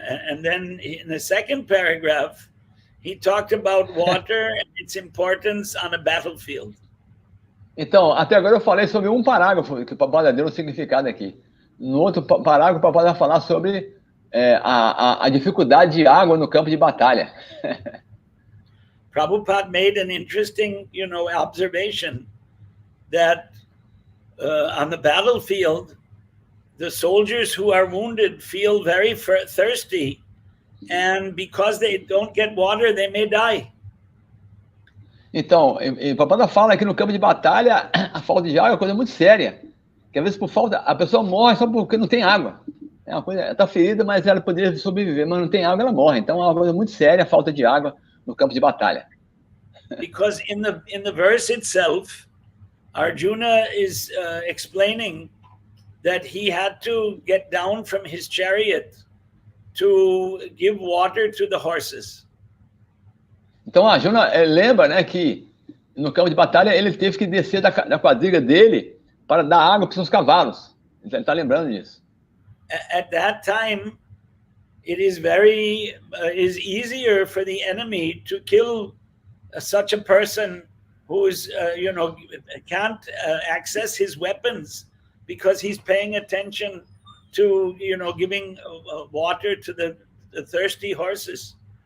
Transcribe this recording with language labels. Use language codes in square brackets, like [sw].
[en] And then in the second paragraph, he talked about water and its importance on a battlefield. [pt] Então, até agora eu falei sobre um parágrafo que o Prabhupada deu um significado aqui. No outro parágrafo, o Prabhupada vai falar sobre a dificuldade de água no campo de batalha. [en] Prabhupada made an interesting, observation that on the battlefield, the soldiers who are wounded feel very thirsty, and because they don't get water, they may die. [pt] Então, o Prabhupada fala que no campo de batalha, a falta de água é uma coisa muito séria. Que às vezes por falta, a pessoa morre só porque não tem água. É uma coisa, ela está ferida, mas ela poderia sobreviver, mas não tem água, ela morre. Então é uma coisa muito séria a falta de água no campo de batalha. [en] Because in the verse itself, Arjuna is explaining that he had to get down from his chariot to give water to the horses. [pt] Então Arjuna lembra, né, que No campo de batalha, ele teve que descer da quadriga dele para dar água para os seus cavalos. Ele está lembrando disso. [en] At that time, it is very is easier for the enemy to kill such a person who is, can't access his weapons because he's paying attention to, giving water to the thirsty horses.